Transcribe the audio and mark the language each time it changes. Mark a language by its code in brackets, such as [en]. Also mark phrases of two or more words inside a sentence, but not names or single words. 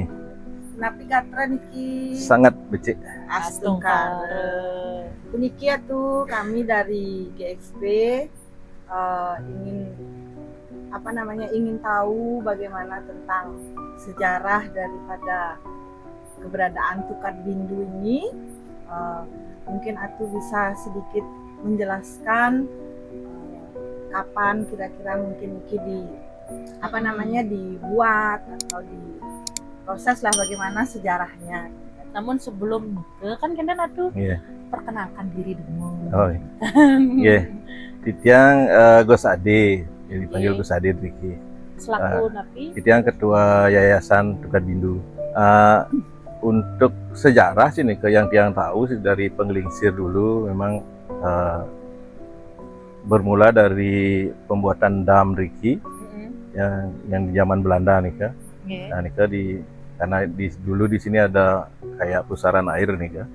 [ban] Napi katra niki Sangat becik. astungkar. [id] Puniki atuh kami dari GXP ingin tahu bagaimana tentang sejarah daripada keberadaan Tukat Bindu ini. Mungkin atuh bisa sedikit menjelaskan kapan kira-kira mungkin niki dibuat atau diproses lah, bagaimana sejarahnya. Namun sebelum ke kan kita atuh perkenalkan diri dulu. Oh iya. [ban] Titiang Gus Ade, [id] yang dipanggil Gus Ade Riki. Selaku Napi. Titiang Ketua Yayasan Tukat Bindu. Untuk sejarah sih nih, yang tiang tahu sih dari penggelingsir dulu memang bermula dari pembuatan dam Riki. Yang di zaman Belanda nih Kak. Nah nih Kak, karena dulu di sini ada kayak pusaran air nih Kak.